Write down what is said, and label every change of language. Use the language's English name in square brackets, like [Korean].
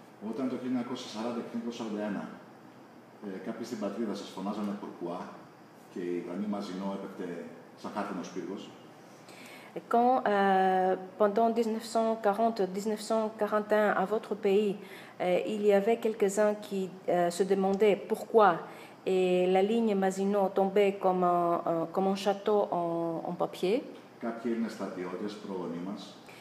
[Greek] Όταν το 1940 και 1941 κάποιοι στην πατρίδα σας φωνάζανε [French] Pourquoi [Greek] και η γραμμή Μαζινό έπεφτε σαν χάρτινος πύργος. [French] Quand, pendant 1940-1941, à votre pays, il y avait quelques-uns qui se demandaient pourquoi et la ligne Maginot tombait comme un château en papier. [Greek] Κάποιοι είναι στρατιώτες πρόγονοι μας.